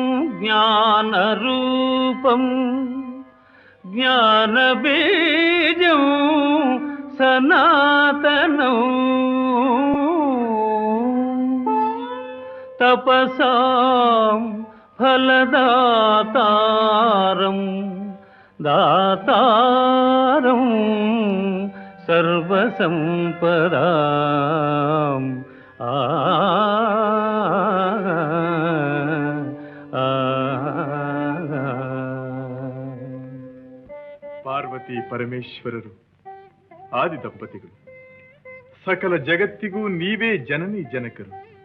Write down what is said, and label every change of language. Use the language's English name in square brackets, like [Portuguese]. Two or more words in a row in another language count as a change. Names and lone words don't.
[Sanskrit] ज्ञानरूपं ज्ञानबीजं सनातनम् तपसां फलदातारं दातारं सर्वसंपदाम् [Kannada] ಪಾರ್ವತಿ ಪರಮೇಶ್ವರರು ಆದಿ ದಂಪತಿಗಳು. ಸಕಲ ಜಗತ್ತಿಗೂ ನೀವೇ ಜನನಿ ಜನಕರು.